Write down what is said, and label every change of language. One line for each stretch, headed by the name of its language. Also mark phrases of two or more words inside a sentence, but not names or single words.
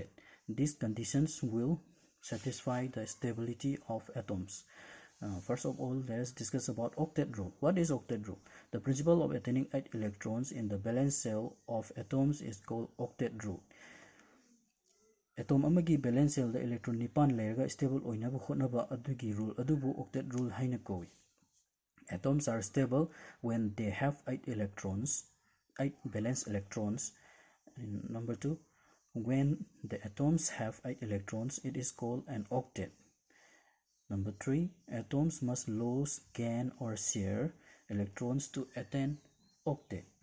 English: These conditions will satisfy the stability of atoms. First of all, let us discuss about octet rule. What is octet rule? The principle of attaining 8 electrons in the valence shell of atoms is called octet rule.
Manipuri: Atom amagi
English: valence shell
Manipuri: the electron nipan layerga stable oinaba hotnaba adugi rule adubu
English: octet rule
Manipuri: haina kowi.
English: Atoms are stable when they have 8 electrons 8 valence electrons. And number 2, when the atoms have 8 electrons, it is called an octet. Number 3, atoms must lose, gain or share electrons to attain octet.